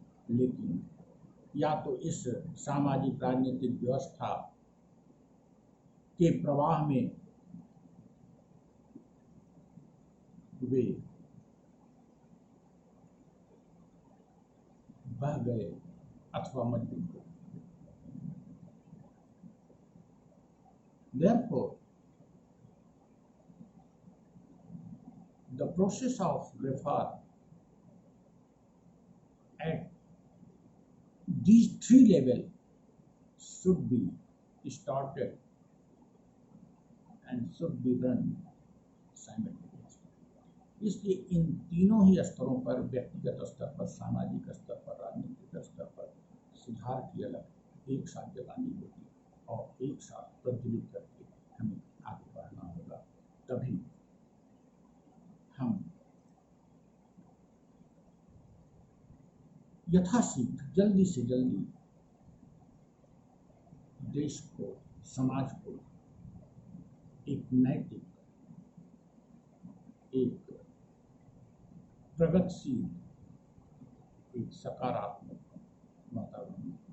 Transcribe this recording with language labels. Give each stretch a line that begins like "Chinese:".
Hindi: लेकिन या तो इस सामाजिक राजनीतिक व्यवस्था के प्रवाह में वे बह गए अथवा मजबूर हो।
English: Therefore, the process of reform at these three levels should be started and should be run simultaneously.
Hindi: इसलिए इन तीनों ही स्तरों पर, व्यक्तिगत स्तर पर, सामाजिक स्तर पर, राजनीतिक स्तर पर सुधार की अलग एक साथ जगानी होगी और एक साथ प्रज्वलित करके हमें आगे बढ़ना होगा। तभी हम यथाशीघ्र, जल्दी से जल्दी देश को, समाज को एक नैतिक, एक प्रगतिशील, एक सकारात्मक वातावरण